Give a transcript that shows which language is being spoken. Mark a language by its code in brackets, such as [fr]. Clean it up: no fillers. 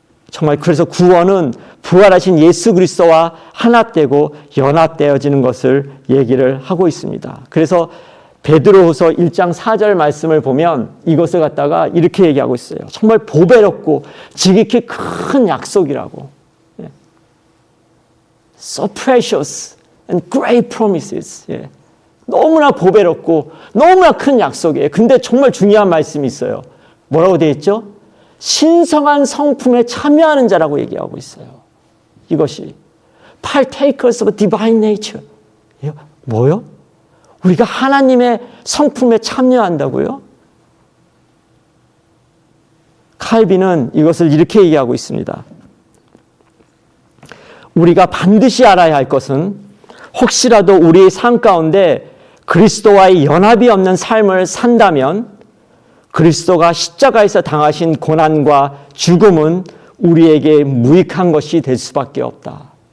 [ko] 정말 그래서 구원은 부활하신 예수 그리스도와 하나되고 연합되어지는 것을 얘기를 하고 있습니다. 그래서 베드로후서 1장 4절 말씀을 보면 이것을 갖다가 이렇게 얘기하고 있어요. 정말 보배롭고 지극히 큰 약속이라고. [en] So precious and great promises. [ko] 너무나 보배롭고 너무나 큰 약속이에요. 근데 정말 중요한 말씀이 있어요. 뭐라고 되어 있죠? 신성한 성품에 참여하는 자라고 얘기하고 있어요. 이것이 [en] partakers of divine nature. [ko] 뭐요? 우리가 하나님의 성품에 참여한다고요? 칼빈은 이것을 이렇게 얘기하고 있습니다. 우리가 반드시 알아야 할 것은 혹시라도 우리의 삶 가운데 그리스도와의 연합이 없는 삶을 산다면 그리스도가 십자가에서 당하신 고난과 죽음은 우리에게 무익한 것이 될 수밖에 없다.